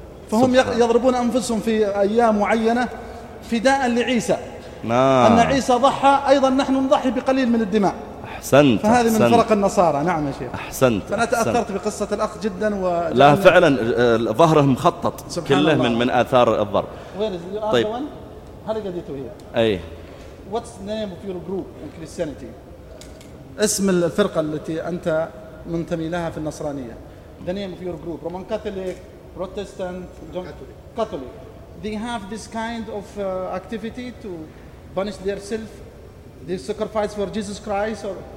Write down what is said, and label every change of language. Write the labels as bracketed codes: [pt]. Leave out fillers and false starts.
[ar] فهم يضربون أنفسهم في أيام معينة فداء لعيسى. أن عيسى ضحى أيضا نحن نضحي بقليل من الدماء. أحسنت. فهذه من فرق النصارى. نعم يا شيخ. أحسنت. فأنا تأثرت بقصة الأخ جدا. لا فعلا ظهره مخطط كله من آثار الضرب. وين [en] is the other one? [ar] هل قديتوا هي؟ أي. [en] What's the name of your group in Christianity? [ar] اسم الفرقة التي أنت منتمي لها في النصرانية. [en] The name of your group. Roman Catholic, Protestant, John... Catholic. Catholic. They have this kind of activity to punish themselves. They sacrifice for Jesus Christ or?